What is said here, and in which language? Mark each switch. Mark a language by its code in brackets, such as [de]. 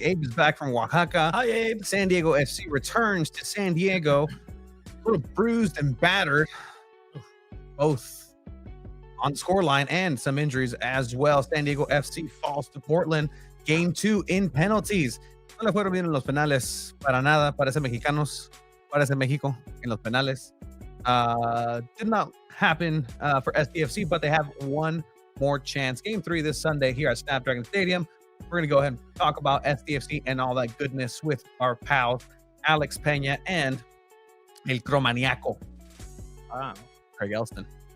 [en] Abe is back from Oaxaca. Hi, Abe. San Diego FC returns to San Diego, a little bruised and battered, both on the scoreline and some injuries as well. San Diego FC falls to Portland, game 2 in penalties. [es] No le fueron bien en los penales para nada. Parece mexicanos. Parece México en los penales. [en] Did not happen for SDFC, but they have one more chance. Game 3 this Sunday here at Snapdragon Stadium. We're going to go ahead and talk about SDFC and all that goodness with our pals, Alex Peña and El Chromaniaco. Wow. Craig Elston.